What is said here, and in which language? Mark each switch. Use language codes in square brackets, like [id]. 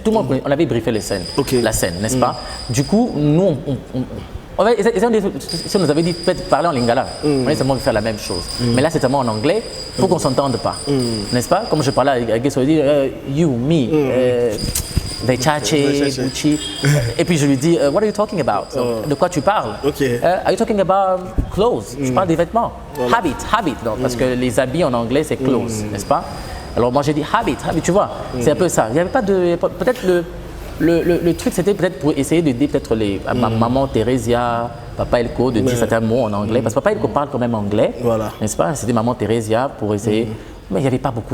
[fr] Tout le monde on avait briefé les scènes. La scène, n'est-ce pas? Du coup, nous si on nous avait dit parler en lingala, on allait seulement faire la même chose. Mais là, c'est seulement en anglais pour qu'on ne s'entende pas. N'est-ce pas? Comme je parlais avec Guess, on dit you, me, Vechache, Gucci. Et puis je lui dis, [en] what are you talking about? [fr] De quoi tu parles? [en] Are you talking about clothes? [fr] Je parle des vêtements. Habit. Donc, parce que les habits en anglais, c'est clothes, n'est-ce pas? Alors moi, j'ai dit habit, tu vois. C'est un peu ça. Il n'y avait pas de. Peut-être le truc, c'était peut-être pour essayer d'aider peut-être les maman Thérèsia, papa Elko, de dire certains mots en anglais. Parce que papa Elko parle quand même anglais, n'est-ce pas? C'était maman Thérèsia pour essayer. Mais il n'y avait pas beaucoup.